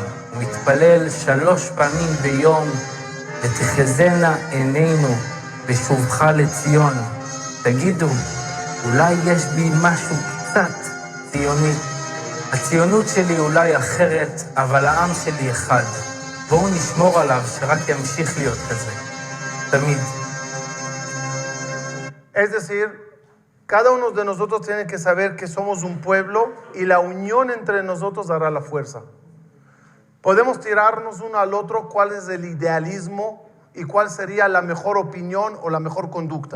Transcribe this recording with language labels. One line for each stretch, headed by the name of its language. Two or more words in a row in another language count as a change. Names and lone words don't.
Hebrew: הוא מתפלל 3 פעמים ביום, ותחזינה עינינו בשובך לציון. תגידו, אולי יש בי משהו קצת ציוני. הציונות שלי אולי אחרת, אבל העם שלי אחד. בואו נשמור עליו שרק ימשיך להיות כזה. תמיד.
Spanish: Es decir, cada uno de nosotros tiene que saber que somos un pueblo y la unión entre nosotros hará la fuerza. Podemos tirarnos uno al otro cuál es el idealismo y cuál sería la mejor opinión o la mejor conducta.